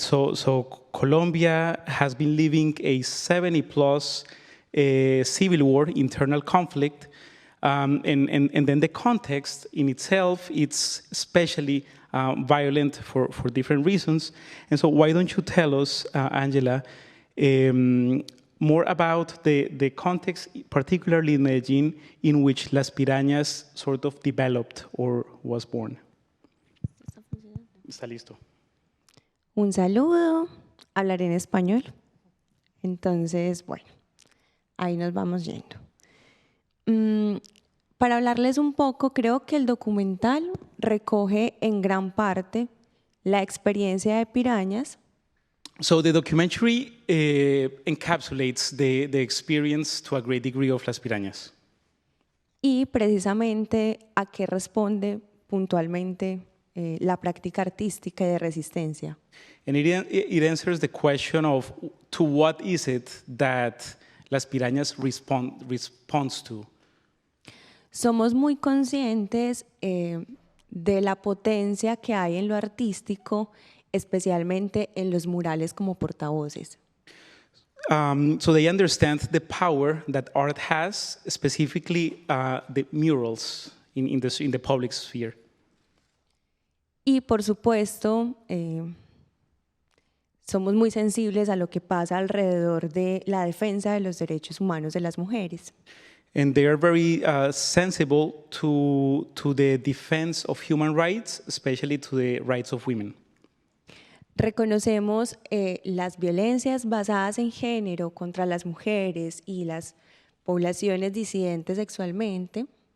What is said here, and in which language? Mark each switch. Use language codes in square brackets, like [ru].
[en] So Colombia has been living a 70-plus civil war, internal conflict, and then the context in itself, it's especially violent for different reasons. And so why don't you tell us, Angela, more about the context, particularly in Medellin, in which Las Pirañas sort of developed or was born? [es] Está listo. Un saludo, hablaré en español. Entonces, bueno, ahí nos vamos yendo. Para hablarles un poco, creo que el documental recoge en gran parte la experiencia de Pirañas. [en] So the documentary encapsulates the experience to a great degree of Las Pirañas. [es] Y precisamente a qué responde puntualmente la práctica artística y de resistencia. [en] And it answers the question of to what is it that Las Pirañas responds to. [es] Somos muy conscientes de la potencia que hay en lo artístico, especialmente en los murales como portavoces. [en] So they understand the power that art has, specifically the murals in the public sphere. [es] Y por supuesto, somos muy sensibles a lo que pasa alrededor de la defensa de los derechos humanos de las mujeres. [en] And they are very sensible to the defense of human rights, especially to the rights of women. [es] Reconocemos las violencias basadas en género contra las mujeres y las poblaciones disidentes sexualmente.